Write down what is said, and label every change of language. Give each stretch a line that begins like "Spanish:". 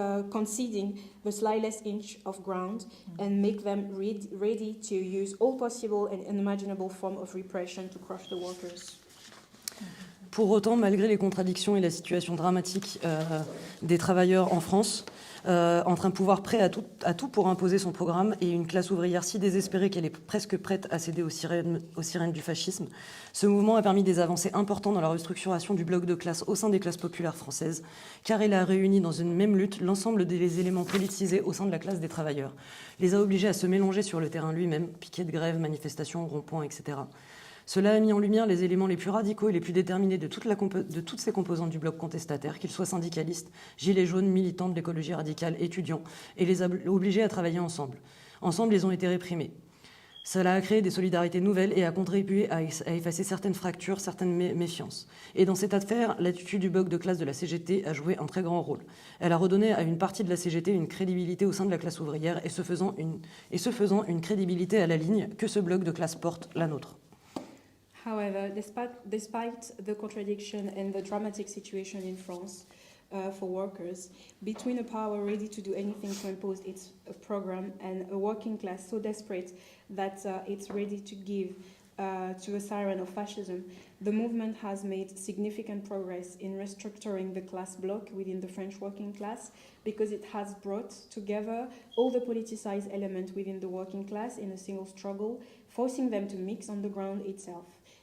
English: conceding the slightest inch of ground and make them ready to use all possible and unimaginable forms of repression to crush the workers.
French: Pour autant, malgré les contradictions et la situation dramatique des travailleurs en France, entre un pouvoir prêt à tout pour imposer son programme et une classe ouvrière si désespérée qu'elle est presque prête à céder aux sirènes du fascisme, ce mouvement a permis des avancées importantes dans la restructuration du bloc de classe au sein des classes populaires françaises, car il a réuni dans une même lutte l'ensemble des éléments politisés au sein de la classe des travailleurs, les a obligés à se mélanger sur le terrain lui-même, piquets de grève, manifestations, ronds-points, etc. Cela a mis en lumière les éléments les plus radicaux et les plus déterminés de toutes ces composantes du bloc contestataire, qu'ils soient syndicalistes, gilets jaunes, militants de l'écologie radicale, étudiants, et les a obligés à travailler ensemble. Ensemble, ils ont été réprimés. Cela a créé des solidarités nouvelles et a contribué à effacer certaines fractures, certaines méfiances. Et dans cette affaire, l'attitude du bloc de classe de la CGT a joué un très grand rôle. Elle a redonné à une partie de la CGT une crédibilité au sein de la classe ouvrière et ce faisant une crédibilité à la ligne que ce bloc de classe porte, la nôtre.
English: However, despite the contradiction and the dramatic situation in France for workers, between a power ready to do anything to impose its program and a working class so desperate that it's ready to give to a siren of fascism, the movement has made significant progress in restructuring the class bloc within the French working class because it has brought together all the politicized elements within the working class in a single struggle, forcing them to mix on the ground itself.